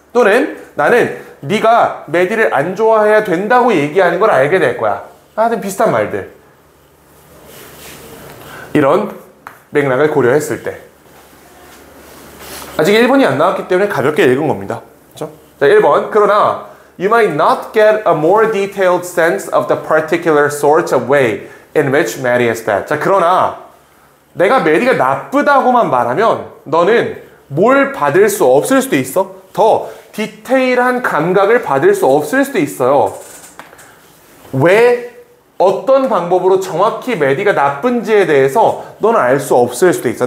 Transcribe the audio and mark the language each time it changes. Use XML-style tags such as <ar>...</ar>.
<ko>또는 나는 네가 메디를 안 좋아해야 된다고 얘기하는 걸 알게 될 거야. 하여튼 비슷한 말들. 이런 맥락을 고려했을 때 아직 1번이 안 나왔기 때문에 가볍게 읽은 겁니다. 그렇죠? 자, 1번. 그러나</ko> <en>You might not get a more detailed sense of the particular sort of way in which Maddie is bad.</en> <ko>자, 그러나 내가 메리가 나쁘다고만 말하면 너는 뭘 받을 수 없을 수도 있어. 더 디테일한 감각을 받을 수 없을 수도 있어요. 왜 어떤 방법으로 정확히 메디가 나쁜지에 대해서 너는 알 수 없을 수도 있어.</ko>